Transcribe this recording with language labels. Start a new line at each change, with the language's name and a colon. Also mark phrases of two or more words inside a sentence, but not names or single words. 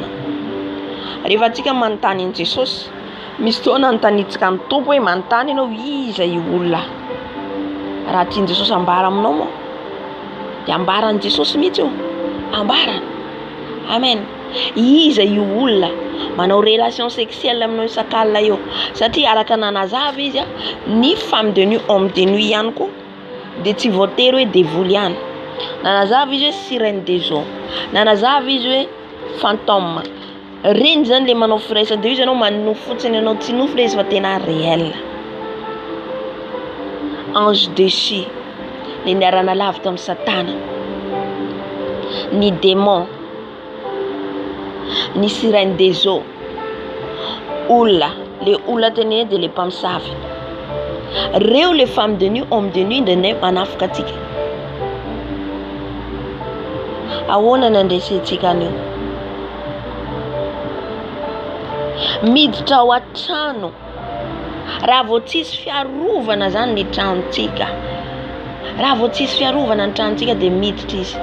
Malagasy: Rehefa atsika manontany an'i Jesosy, misy fotoana anontaniantsika ny Tompo hoe manontany ianao iza io olona. Raha tian'i Jesosy ambara aminao moa de ambarany Jesosy mihitsy io. Ambarany. Amen. Iza io olona manao
French: relation sexuelle
Malagasy: aminao isan-kalina io. Satria araka nanazava izy ny
French: femme de nuit, homme de nuit
Malagasy: ihany koa de tsy voatery hoe devoly ihany. Nanazava izy hoe
French: sirène des eaux.
Malagasy: Nanazava izy hoe fantôme. Reny zany le manao firaisana de izy ianao manofo fotsiny, ianao tsy nofo le izy fa tena réel.
French: Ange déchu,
Malagasy: le niarana lavitra amin'ny Satana, ny démon, ny
French: sirène des eaux,
Malagasy: olona, le olona teny de le mpamosavy. Reo le
French: femme de nuit, homme de nuit
Malagasy: de manafika atsika. Ahoana nandresentsika an'io? Miditra ao an-trano raha vao tsisy fiarovana zany ny tranontsika, raha vao tsisy fiarovana ny tranontsika dia miditra izy.